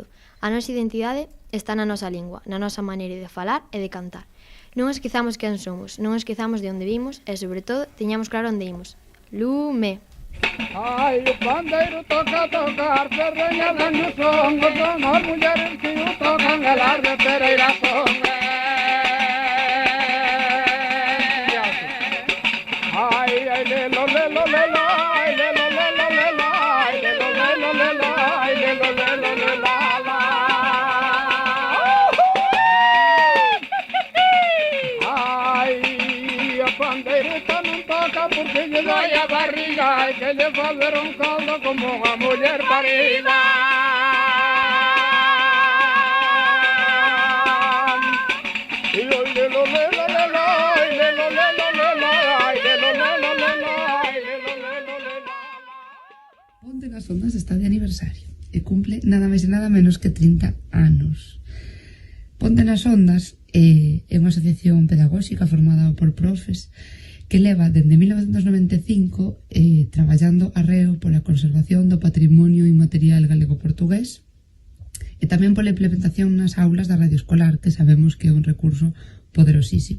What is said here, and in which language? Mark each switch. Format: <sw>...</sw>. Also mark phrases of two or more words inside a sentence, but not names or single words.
<gl>A nosa identidade está na nosa lingua, na nosa maneira de falar e de cantar. Non esquezamos quen somos, non esquezamos de onde vimos e, sobre todo, teñamos claro onde imos. Lume! Ai, o pandeiro toca tocar, perreñadas no son, son as mulleres que o tocan galar de Pereira son. Ai, lelo, lelo, lelo, ai, lelo, lelo, lelo, ai, lelo, lelo, lelo, ai, lelo, lelo, lelo, ai, a pandeireta non toca porque lle doi a barriga e que lle fazer un caldo como unha muller parida. E oi, lelo, lelo, lelo, ai, lelo, lelo, lelo, ai, lelo, lelo, lelo, ai, lelo, lelo, lelo. Ponte nas Ondas está de aniversario e cumple nada máis e nada menos que 30 anos. Ponte nas Ondas é unha asociación pedagóxica formada por profes que leva dende 1995 traballando arreo pola conservación do patrimonio inmaterial galego-portugués e tamén pola implementación nas aulas da radio escolar, que sabemos que é un recurso poderosísimo.</gl>